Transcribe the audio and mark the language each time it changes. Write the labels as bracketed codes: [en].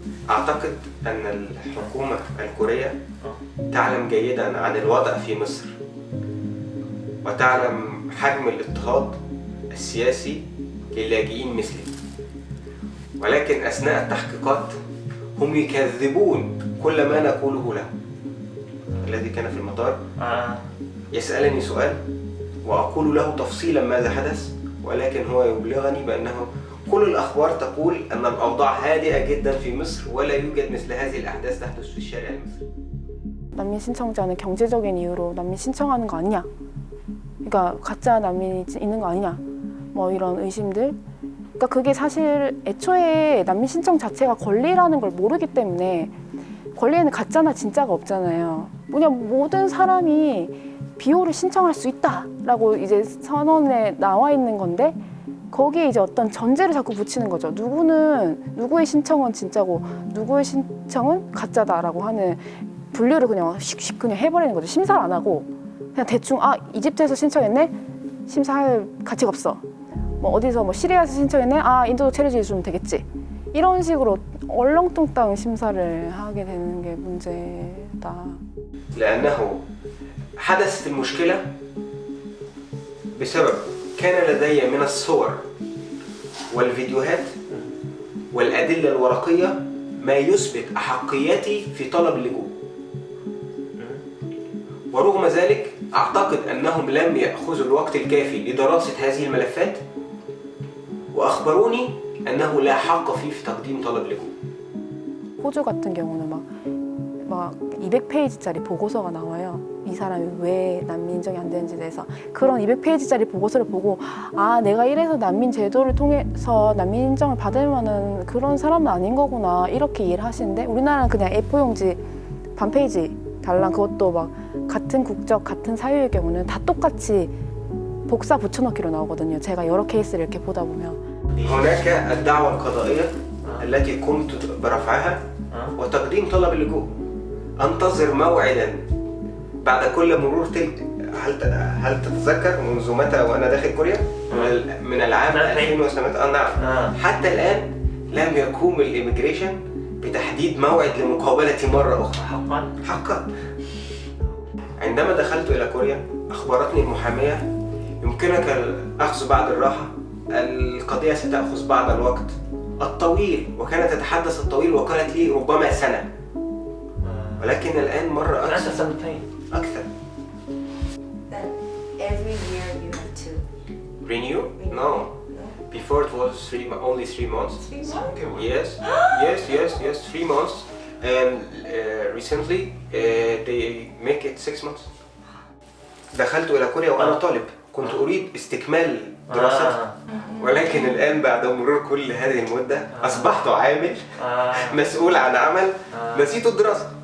[ar] أعتقد أن الحكومة الكورية تعلم جيدا عن الوضع في مصر وتعلم حجم الاضطهاد السياسي للاجئين مثلي، ولكن أثناء التحقيقات هم يكذبون كل ما نقوله له. الذي كان في المطار يسألني سؤال وأقول له تفصيلا ماذا حدث، ولكن هو يبلغني بأنه كل الأخبار تقول أن الأوضاع هادئة جدا في مصر ولا يوجد مثل هذه الأحداث تحدث في الشارع المصري. [ko] 난민 신청자는 경제적인 이유로 난민 신청하는 거 아니냐, 그러니까 가짜 난민이 있는 거 아니냐, 뭐 이런 의심들, 그러니까 그게 사실 애초에 난민 신청 자체가 권리라는 걸 모르기 때문에 권리에는 가짜나 진짜가 없잖아요. 그냥 모든 사람이 비호를 신청할 수 있다라고 이제 선언에 나와 있는 건데 거기에 이제 어떤 전제를 자꾸 붙이는 거죠. 누구의 신청은 진짜고 누구의 신청은 가짜다라고 하는 분류를 그냥 슉슉 그냥 해버리는 거죠. 심사를 안 하고 그냥 대충 이집트에서 신청했네? 심사할 가치가 없어. 뭐 어디서 뭐 시리아에서 신청했네? 인도적 체류지 주면 되겠지. 이런 식으로 얼렁뚱땅 심사를 하게 되는 게 문제다. [ar] لأنه حدثت المشكلة بسبب كان لدي من الصور والفيديوهات والأدلة الورقية ما يثبت أحقيتي في طلب اللجوء. ورغم ذلك أعتقد أنهم لم يأخذوا الوقت الكافي لدراسة هذه الملفات وأخبروني أنه لا حق فيه في تقديم طلب لجوء. [ko] 호주 같은 경우는 막 200페이지짜리 보고서가 나와요. 이 사람이 왜 난민 인정이 안 되는지에 대해서. 그런 200페이지짜리 보고서를 보고 내가 이래서 난민 제도를 통해서 난민 인정을 받을 만한 그런 사람은 아닌 거구나 이렇게 이해를 하시는데 우리나라는 그냥 A4용지 반 페이지 달랑 그것도 막 같은 국적, 같은 사유의 경우는 다 똑같이 복사 붙여넣기로 나오거든요. 제가 여러 케이스를 이렇게 보다 보면. [ar] هناك الدعوة القضائية التي قمت برفعها وتقديم طلب اللجوء. أنتظر موعدا بعد كل مرور تلك. هل تتذكر منذ متى وأنا داخل كوريا؟ من العام 2008. نعم. حتى الآن لم يقوم الإيميجريشن بتحديد موعد لمقابلتي مرة أخرى. حقا؟ حقا. عندما دخلت إلى كوريا أخبرتني المحامية يمكنك الأخذ بعض الراحة. القضية ستأخذ بعض الوقت الطويل وكانت تتحدث الطويل وقالت لي ربما سنة. ولكن الآن مرة أكثر. سنتين. أكثر. [en] Then every year you have to Renew? No. Before it was only 3 months. 3 months? Yes, 3 months. And recently they make it 6 months. [ar] دخلت إلى كوريا وأنا طالب. كنت أريد استكمال دراستي. ولكن الآن بعد مرور كل هذه المدة أصبحت عامل مسؤول عن عمل نسيت الدراسة.